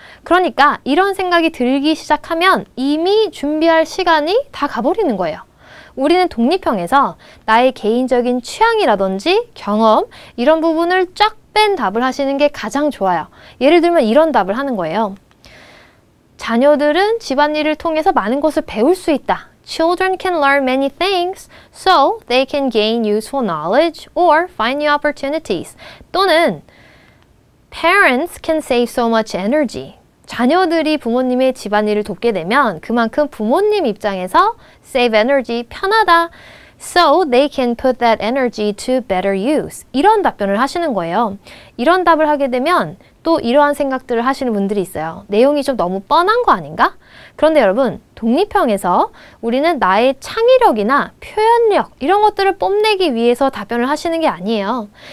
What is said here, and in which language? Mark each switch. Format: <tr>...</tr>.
<ko>그러니까 이런 생각이 들기 시작하면 이미 준비할 시간이 다 가버리는 거예요. 우리는 독립형에서 나의 개인적인 취향이라든지 경험 이런 부분을 쫙 뺀 답을 하시는 게 가장 좋아요. 예를 들면 이런 답을 하는 거예요. 자녀들은 집안일을 통해서 많은 것을 배울 수 있다.</ko> <en>Children can learn many things, so they can gain useful knowledge or find new opportunities. 또는 Parents can save so much energy.</en> <ko>자녀들이 부모님의 집안일을 돕게 되면 그만큼 부모님 입장에서</ko> <en>save energy,</en> <ko>편하다.</ko> <en>So they can put that energy to better use.</en> <ko>이런 답변을 하시는 거예요. 이런 답을 하게 되면 또 이러한 생각들을 하시는 분들이 있어요. 내용이 좀 너무 뻔한 거 아닌가? 그런데 여러분, 독립형에서 우리는 나의 창의력이나 표현력 이런 것들을 뽐내기 위해서 답변을 하시는 게 아니에요.</ko>